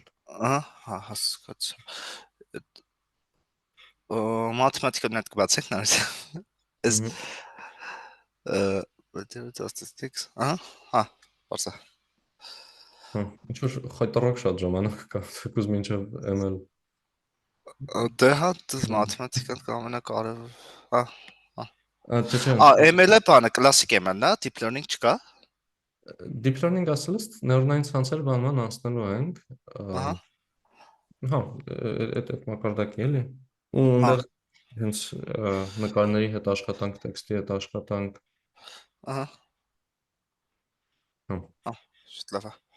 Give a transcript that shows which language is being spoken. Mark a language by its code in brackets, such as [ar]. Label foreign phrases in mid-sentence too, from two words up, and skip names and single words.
[hy] Ահա, հա, հասկացա։ Մաթեմատիկան հետ կբացենք նորից։ Այս statistics, ահա, հա, բարձա։ Ինչ որ խայտարակ շատ ժամանակ կա, թեկուզ մինչև ML։ Դե հա, մաթեմատիկան ամենակարևոր։ Հա։ Չէ, ML-ը բանը, [en] classic ML-ն [hy] է, [en] deep learning [hy] չկա։ [en] deep learning [hy] ասելս նեյրոնային ցանցեր բանման անցնելու ենք։ Ահա։ Հա, այդ մակարդակի էլի։ Ու այնտեղ հենց նկարների հետ աշխատանք, տեքստի հետ աշխատանք։ Ահա։ Հա։ Շատ լավ է։